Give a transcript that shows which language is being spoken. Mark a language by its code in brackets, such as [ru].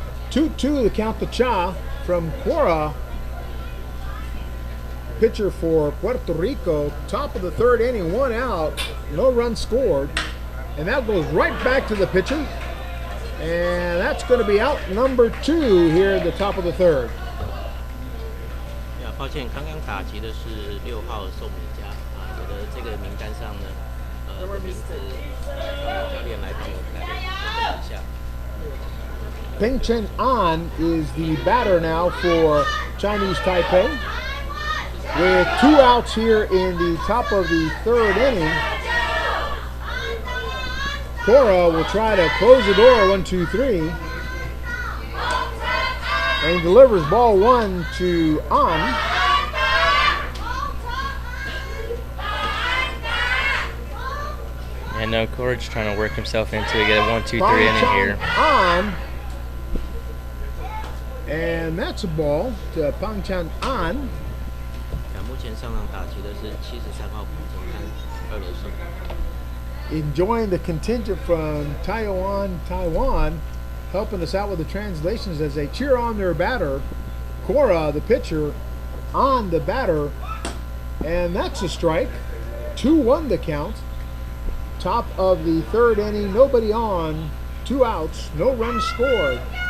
[en] 2-2 the count to Cha from Cora. Pitcher for Puerto Rico. Top of the third inning, 1 out, no runs scored. And that goes right back to the pitcher. And that's going to be out number 2 here at the top of the third. [zh] 抱歉，刚刚打击的是6号宋敏佳我的这个名单上呢，的名字，教练来帮我改一下。 [en] Peng Chen An is the batter now for Chinese Taipei. With 2 outs here in the top of the third inning, Cora will try to close the door, 1-2-3, and delivers ball 1 to An. And no, Cora's trying to work himself into it, get a 1-2-3 inning here. An, and that's a ball to Peng Chen An. [zh] 目前上场打击的是73号朴正安2垒手。 [en] Enjoying the contingent from Taiwan, helping us out with the translations as they cheer on their batter, Cora, the pitcher, on the batter, and that's a strike. 2-1 the count. Top of the third inning, nobody on, 2 outs, no runs scored.